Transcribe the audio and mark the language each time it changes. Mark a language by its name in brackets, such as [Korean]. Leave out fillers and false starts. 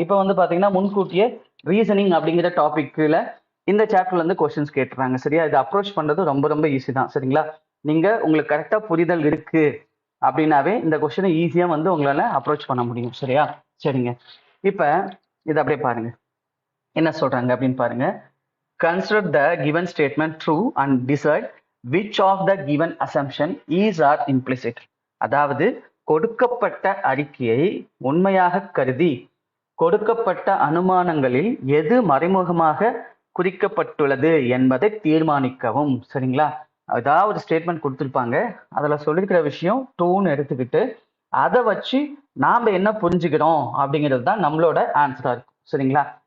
[Tamil] இப்போ வந்து பாத்தீங்கன்னா முன்கூட்டியே ரீசனிங் அப்படிங்கிற டாபிக்ல இந்த சாப்டர்ல இருந்து கொஸ்டின்ஸ் கேட்டுறாங்க. சரியா? இது அப்ரோச் பண்றது ரொம்ப ரொம்ப ஈஸி தான். சரிங்களா? நீங்க உங்களுக்கு கரெக்டா புரிதல் இருக்கு அப்படின்னாவே இந்த கொஸ்டினை ஈஸியா வந்து உங்களால அப்ரோச் பண்ண முடியும். சரியா? சரிங்க. இப்ப இதை அப்படியே பாருங்க என்ன சொல்றாங்க அப்படின்னு பாருங்க. [English] Consider the given statement true and decide which of the given assumption is or implicit. [Tamil] அதாவது கொடுக்கப்பட்ட அறிக்கையை உண்மையாக கருதி கொடுக்கப்பட்ட அனுமானங்களில் எது மறைமுகமாக குறிக்கப்பட்டுள்ளது என்பதை தீர்மானிக்கவும். சரிங்களா? அதாவது ஒரு ஸ்டேட்மெண்ட் கொடுத்துருப்பாங்க, அதுல சொல்லியிருக்கிற விஷயம் ட்ரூன்னு எடுத்துக்கிட்டு அதை வச்சு நாம என்ன புரிஞ்சுக்கிறோம் அப்படிங்கிறது தான் நம்மளோட ஆன்சரா இருக்கும். சரிங்களா?